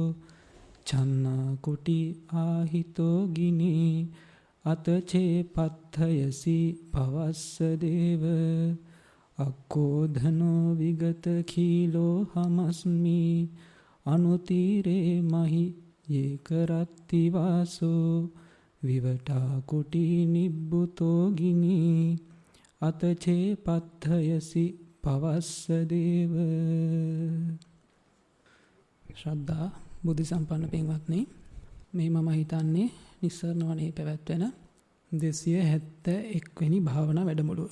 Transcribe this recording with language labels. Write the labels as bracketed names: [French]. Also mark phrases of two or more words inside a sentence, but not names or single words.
[Pali] චන්නා කුටි ආහිතෝ ගිනී අතචේ පත්ථයසි පවස්ස දේව අක්කෝධනෝ විගත කීලෝ හමස්මි අනුතීරේ මහි ඒකරත්ති වාසෝ විවටා කුටි නිබ්බුතෝ ගිනී අතචේ පත්ථයසි පවස්ස දේව. [Sinhala] ශ්‍රද්ධා බුද්ධ සම්පන්න පින්වත්නි, මේ මම හිතන්නේ නිස්සරණ වනයේ පැවැත්වෙන 271 වෙනි භාවනා වැඩමුළුව.